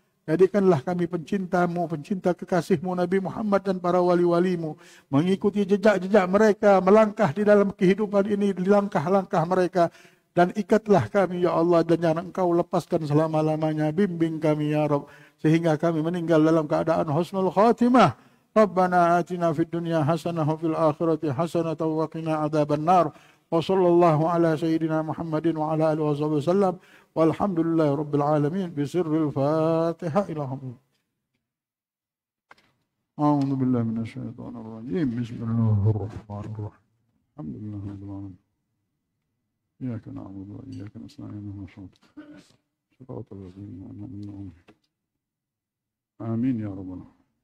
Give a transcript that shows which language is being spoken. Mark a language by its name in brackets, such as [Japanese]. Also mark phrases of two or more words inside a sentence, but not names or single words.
[Indonesian] Jadikanlah kami pencinta-Mu, pencinta kekasih-Mu Nabi Muhammad dan para wali-wali-Mu. Mengikuti jejak-jejak mereka, melangkah di dalam kehidupan ini, di langkah-langkah mereka. Dan ikatlah kami, [Arabic] يا الله, [Indonesian] dan jangan Engkau lepaskan selama-lamanya. Bimbing kami, [Arabic] يا رب, [Indonesian] sehingga kami meninggal dalam keadaan [Arabic] حسن الخاتمة. ربنا آتنا في الدنيا حسنة وفي الآخرة حسنة وقنا عذاب النار. وصلى الله على سيدنا محمد وعلى آله وسلم. والحمد لله رب العالمين بسر الفاتحة إليهم. أعوذ بالله من الشيطان الرجيم. بسم الله الرحمن الرحيم. الحمد لله رب العالمين. إياك نعبد وإياك نستعين اهدنا الصراط المستقيم آمين يا رب العالمين.